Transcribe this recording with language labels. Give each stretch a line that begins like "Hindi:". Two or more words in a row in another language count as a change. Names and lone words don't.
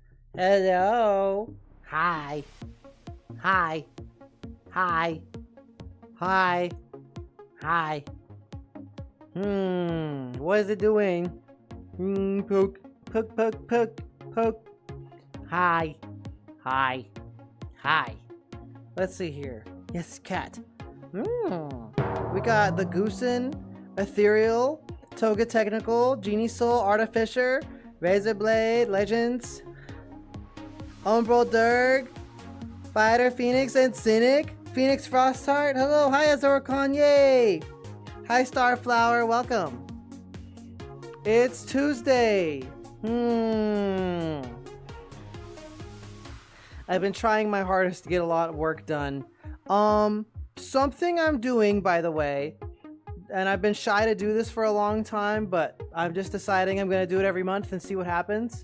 English: Hello. Hi. Hi. Hi. Hi. Hi. What is it doing? Poke. Poke, poke, poke, poke. Hi. Hi. Hi. Let's see here. Yes, cat. We got the Goosen, Ethereal, Toga Technical, Genie Soul, Artificer, Razor Blade, Legends, Umbral Durg, Fighter Phoenix, and Cynic. Phoenix Frostheart. Hello, hi Azorcon, yay! Hi Starflower, welcome. It's Tuesday. I've been trying my hardest to get a lot of work done. Something I'm doing, by the way, and I've been shy to do this for a long time, but I'm just deciding I'm gonna do it every month and see what happens.